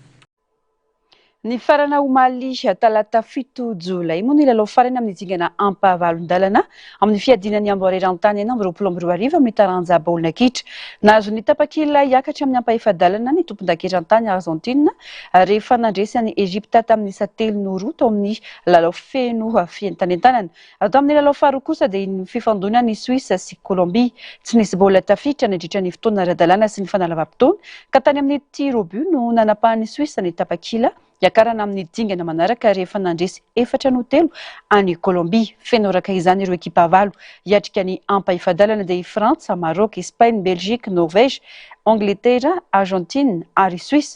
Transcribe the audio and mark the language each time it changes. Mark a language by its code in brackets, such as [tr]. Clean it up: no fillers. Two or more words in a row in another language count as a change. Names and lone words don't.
[mg] Ny farana omaly talata 7 Jolay moa ny lalao farana amin'ny dingana ampavalon-dalana amin'ny fiadinan'ny amboarerantany eny amin'ny 22 amin'ny taranja baolina kitra nahazo ny tapakila hiakatra amin'ny ampaefadalana ny tompon-dakerantany Argentine rehefa nandresy any Egypta tamin'ny 7 tao amin'ny lalao feno fientanentanana. Atao amin'ny lalao faharoa kosa dia ny fifandona ny Suisse sy Colombie tsy nisy baolina tafiditra nandritra ny fotoana ara-dalàna sy ny fanalavam-potoana ka tany amin'ny [fr] tir au but [mg] no nanapahan'ny Suisse ny tapakila yakarana amin'ny dingana manaraka rehefa nandresy 4-3 any Colombie. Fenoraka izany ireo ekipa valo hiatrika ny ampaefadalana dia Frantsa, Maroc, Espagne, Belgique, Norvège, Angleterre, Argentine ary Suisse.